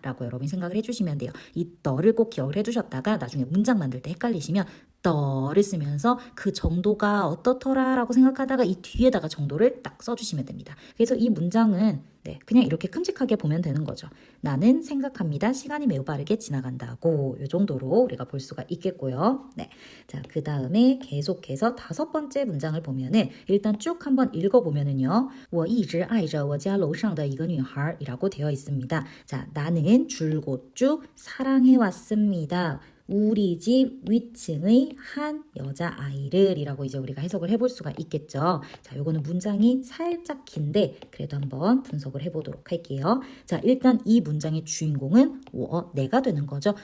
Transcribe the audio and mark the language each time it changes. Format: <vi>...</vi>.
<ko>라고 여러분이 생각을 해주시면 돼요. 이 너를 꼭 기억을 해두셨다가 나중에 문장 만들 때 헷갈리시면 더를 쓰면서 그 정도가 어떻더라 라고 생각하다가 이 뒤에다가 정도를 딱 써주시면 됩니다. 그래서 이 문장은 그냥 이렇게 큼직하게 보면 되는 거죠. 나는 생각합니다. 시간이 매우 빠르게 지나간다고 이 정도로 우리가 볼 수가 있겠고요. 자, 그 다음에 계속해서 5번째 문장을 보면은 일단 쭉 한번 읽어보면은요.</ko> <zh>我一直爱着我家楼上的一个女孩</zh> <ko>이라고 되어 있습니다. 자, 나는 줄곧 쭉 사랑해왔습니다. 우리 집 위층의 한 여자아이를 이라고 이제 우리가 해석을 해볼 수가 있겠죠. 자, 요거는 문장이 살짝 긴데 그래도 한번 분석을 해보도록 할게요. 자, 일단 이 문장의 주인공은 내가 되는 거죠.</ko>